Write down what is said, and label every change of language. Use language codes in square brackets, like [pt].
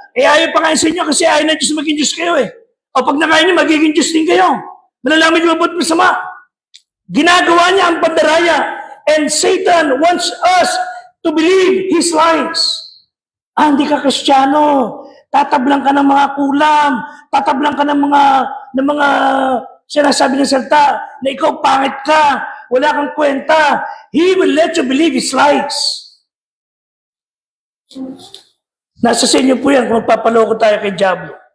[tl] Eh ayaw pa kayo sa inyo kasi ayaw na Diyos maging Diyos kayo eh. O pag nakain niyo, magiging Diyos din kayo. Malalaman niyo mabuti masama. Ginagawa niya ang pandaraya. [en] And Satan wants us to believe his lies. [tl] Hindi ka Kristiyano. Tatablang ka ng mga kulam. Tatablang ka ng mga sinasabi ng salita na ikaw pangit ka. Wala kang kwenta. [en] He will let you believe his lies. [tl] Nasa sa inyo po yan kung magpapaloko tayo kay Diablo.